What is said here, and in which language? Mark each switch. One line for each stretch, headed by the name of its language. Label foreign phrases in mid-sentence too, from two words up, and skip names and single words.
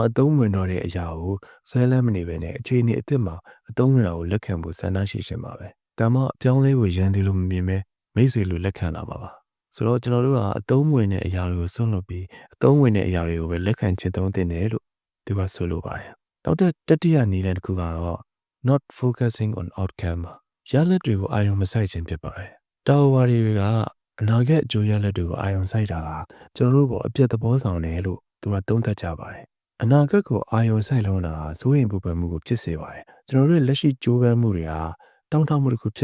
Burmese: အသုံးဝင်တော့တဲ့အရာကိုဆွဲလန်းမနေပဲနဲ့အခြေအနေအသစ်မှာအသုံးဝင်တာကိုလက်ခံဖို့ဆန္ဒရှိရှင်ပါပဲဒါမှအပြောင်းလဲကိုရန်သူလို့မမြင်ပဲမိတ်ဆွေလိုလက်ခံလာပါပါဆိုတော့ကျွန်တော်တို့ကအသုံးဝင်တဲ့အရာတွေကိုစွန့်လွတ်ပြီးအသုံးဝင်တဲ့အရာတွေကိုပဲလက်ခံချင်သုံးသ င့်တယ်လို့သူကဆိုလိုပါတယ်နောက်တတိယနည်းလမ်းတစ်ခုကတော့
English: not focusing on outcome
Burmese: ရလဒ်တွေကိုအာရုံမစိုက်ခြင်းဖြစ်ပါတယ်တာဝါရီတွေကအနာဂတ်အကျိုးရလဒ်တွေကိုအာရုံစိုက်တာကကျွန်တော်တို့ပေါ်အပြတ်သ ဘောဆောင်တယ်လို့သူကသုံးသပ်ကြပါတယ်အနာဂတ်ကိုအာရုံစိုက်လုံးတာစိုးရိမ်ပူပန်မှုကိုဖြစ်စေပါတယ်ကျွန်တော်တို့လက်ရှိကြိုးပမ်းမှုတွေကတောင်းတမှုတစ်ခု